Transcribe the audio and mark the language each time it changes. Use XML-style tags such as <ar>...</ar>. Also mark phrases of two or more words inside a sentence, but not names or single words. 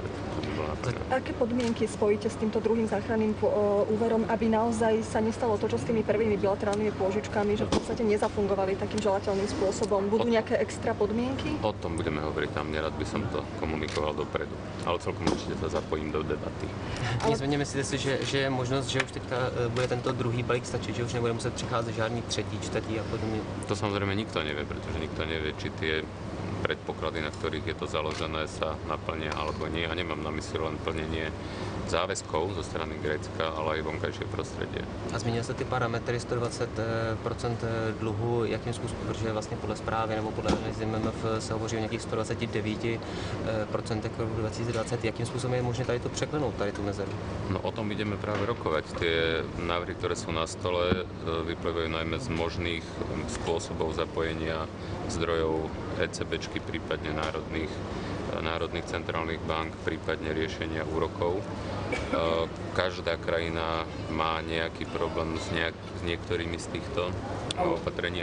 <sk>Aké podmienky spojíte s týmto druhým záchranným úverom, aby naozaj sa nestalo to, čo s tými prvými bilaterálnymi pôžičkami, že v podstate nezafungovali takým želateľným spôsobom? Budú nejaké extra podmienky? O tom budeme hovoriť tam, nerad by som to komunikoval dopredu, ale celkom určite sa zapojím do debaty.</sk> <cs>Nicméně myslíte si, že je možnost, že už teďka bude tento druhý balík stačit, že už nebude muset přicházet žádný třetí, čtvrtý a podobně?</cs> <sk>To samozrejme nikto nevie, pretože nikto nevie, či tie predpoklady, na ktorých je to založené, sa naplnia alebo nie. A nemám na mysli len plnenie záväzkov zo strany Grécka, ale aj vonkajšie prostredie.</sk> <cs>A zmínil jste ty parametry 120% dluhu, jakým způsobem, protože vlastně podle zprávy nebo podle analýzy MMF se hovoří o nějakých 129% k roku 2020. Jakým způsobem je možné tady to překlenout, tady tu mezeru?</cs> <sk>No o tom ideme práve rokovať. Tie návrhy, ktoré sú na stole, vyplývajú najmä z možných spôsobov zapojenia zdrojov ECBčky, prípadne národných centrálnych bank, prípadne riešenia úrokov. Každá krajina má nejaký problém s niektorými z týchto opatrení.</sk>